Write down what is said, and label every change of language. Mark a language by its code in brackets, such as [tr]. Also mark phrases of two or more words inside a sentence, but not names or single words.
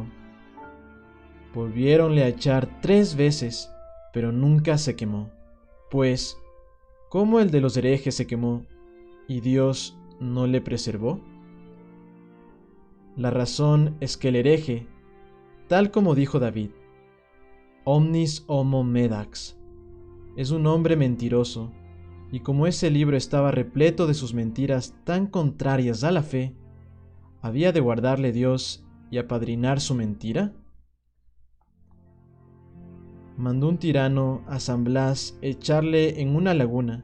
[es] Volviéronle a echar 3 veces, pero nunca se quemó, pues, ¿cómo el de los herejes se quemó, y Dios no le preservó? La razón es que el hereje, tal como dijo David, [la] omnis homo medax, [es] es un hombre mentiroso, y como ese libro estaba repleto de sus mentiras tan contrarias a la fe, ¿Había de guardarle Dios y apadrinar su mentira? Mandó un tirano a San Blas echarle en una laguna.